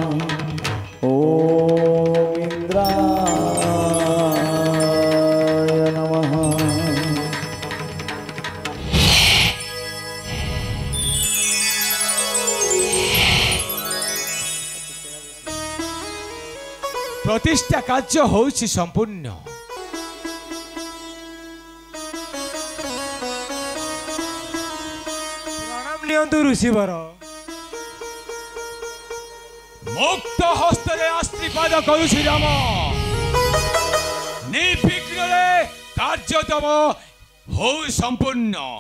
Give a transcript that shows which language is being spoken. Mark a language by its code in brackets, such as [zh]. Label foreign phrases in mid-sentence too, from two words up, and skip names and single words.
[sa] ओम इंद्राय नमः। [or] ପ୍ରତିଷ୍ଠା କାର୍ଯ୍ୟ ହୋଛି ସମ୍ପୂର୍ଣ୍ଣ। ପ୍ରଣାମ ଲିଅନ୍ତୁ ଋଷିବର। ମୁକ୍ତ ହସ୍ତରେ ଆଶୀର୍ବାଦ କରୁଛି ରାମ। ନିର୍ବିଘ୍ନ ରେ କାର୍ଯ୍ୟ ତମ ହୋ ସମ୍ପୂର୍ଣ୍ଣ।